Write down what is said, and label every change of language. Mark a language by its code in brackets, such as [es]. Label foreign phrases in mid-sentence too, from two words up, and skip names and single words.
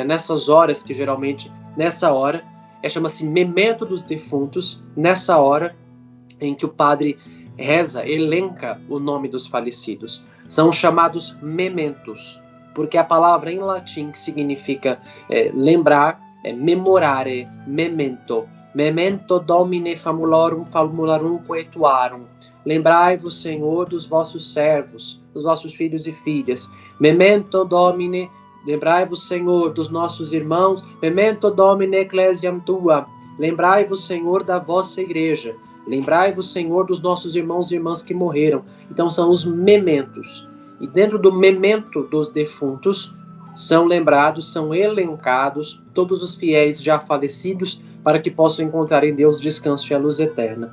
[pt] Nessas horas, que geralmente, nessa hora, chama-se memento dos defuntos, nessa hora em que o padre reza, elenca o nome dos falecidos. São chamados mementos, porque a palavra em latim que significa lembrar é [la] memorare, memento. Memento Domine famularum quetuarum. [pt] Lembrai-vos, Senhor, dos vossos servos, dos vossos filhos e filhas. [la] Memento Domine, lembrai-vos, [pt] Senhor, dos nossos irmãos. [la] Memento Domine ecclesiam tua. [pt] Lembrai-vos, Senhor, da vossa igreja. Lembrai-vos, Senhor, dos nossos irmãos e irmãs que morreram. Então são os mementos. E dentro do memento dos defuntos, são lembrados, são elencados todos os fiéis já falecidos para que possam encontrar em Deus descanso e a luz eterna.